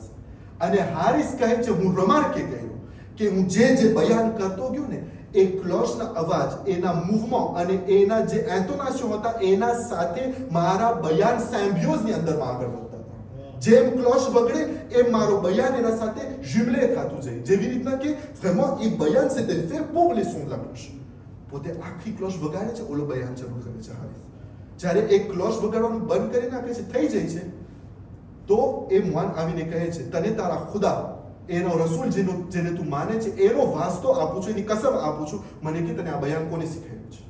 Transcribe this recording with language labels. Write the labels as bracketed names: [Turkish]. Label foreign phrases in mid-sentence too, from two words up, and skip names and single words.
[Gujarati] અને હારિસ કહે છે હું રમાર્કે કહ્યું કે હું જે બયાન કરતો ગયો ને એ ક્લોશના અવાજ, એના મૂવમેન્ટ અને એના જે એન્ટોનેશન હતા એના સાથે મારા બયાન સામ્બિયોઝની અંદરમાં આગળ વધતા હતા. જેમ ક્લોશ વગડે એમ મારો બયાન એના સાથે જુમલે થતું જાય, જેવી રીતના કે vraiment એ બયાન [French] c'était fait pour les sons de la cloche. [Gujarati] પોતે આખી ક્લોશ વગાડે છે, ઓલો બયાન શરૂ કરે છે હારિસ. જ્યારે એ ક્લોશ વગાડવાનું બંધ કરી નાખે છે, થઈ જાય છે, તો એ મોન આવીને કહે છે તને તારા ખુદા, એનો રસૂલ જેને તું માને છે એનો વાસ્તો આપું છું, એની કસમ આપું છું, મને કે તને આ બયાન કોને શીખાયું છે?